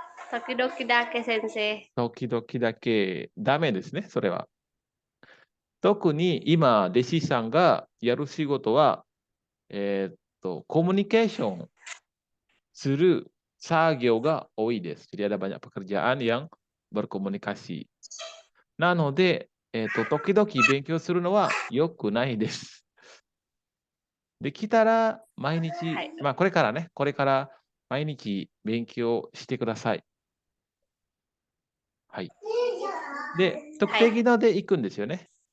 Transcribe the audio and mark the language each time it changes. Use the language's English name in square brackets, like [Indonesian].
[Japanese] 時々だけ先生。時々だけダメですね、それは。特に今、弟子さんがやる仕事は、コミュニケーションする作業が多いです。 [Indonesian] Jadi ada banyak pekerjaan yang berkomunikasi. [Japanese] なので、時々勉強するのは良くないです。できたら毎日、まあこれからね、これから毎日勉強してください。はい。で、特定技能で行くんですよね。